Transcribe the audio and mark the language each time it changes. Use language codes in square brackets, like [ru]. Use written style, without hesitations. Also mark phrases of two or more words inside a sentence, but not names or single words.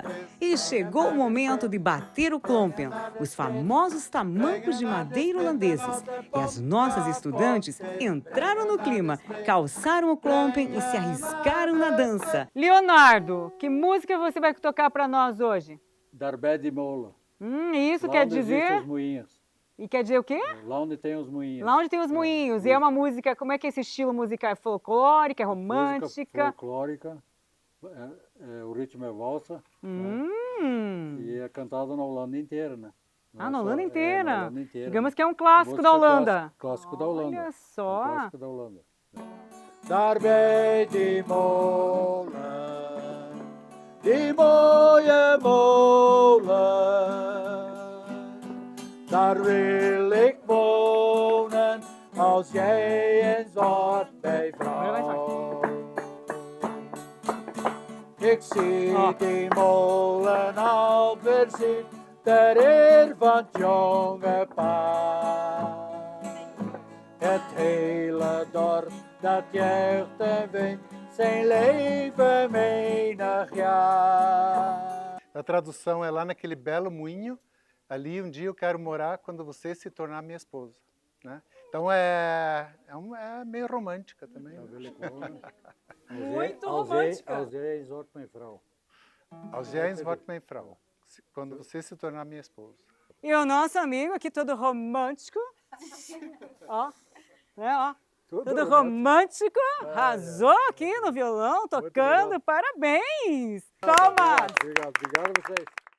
[pt] E chegou o momento de bater o klompen, os famosos tamancos de madeira holandeses. E as nossas estudantes entraram no clima, calçaram o klompen e se arriscaram na dança. Leonardo, que música você vai tocar para nós hoje? [nl] Daarbij die molen. [pt] Isso Lá quer onde existem dizer? os moinhos. E quer dizer o quê? Lá onde tem os moinhos. Lá onde tem os moinhos. E é uma música, como é que é esse estilo musical? É folclórica, é Música romântica? folclórica. O ritmo é valsa. Né? E é cantado na Holanda inteira, né? Não Na é Holanda só- inteira. na Holanda inteira. Digamos que é um clássico Música da Holanda. Clássico da Holanda. Olha É um só. clássico da Holanda. [nl] Daarbij die molen, die mooie molen, daar wil ik wonen als jij eens wordt bij vrouw. Ik zie die molen al voorzien, ter eer van het jonge paar. Het hele dorp dat juicht en wint zijn leven menig jaar. [pt] A tradução é lá naquele belo moinho, ali um dia eu quero morar quando você se tornar minha esposa, né? Então é meio romântica também. Muito romântica. [nl] Ausês wordt mijn vrouw. Ausência wordt mijn vrouw. [pt] Quando você se tornar minha esposa. E o nosso amigo aqui todo romântico. Ó, né, ó. Tudo romântico. Arrasou aqui no violão, tocando. Parabéns. Palmas. Obrigado a vocês.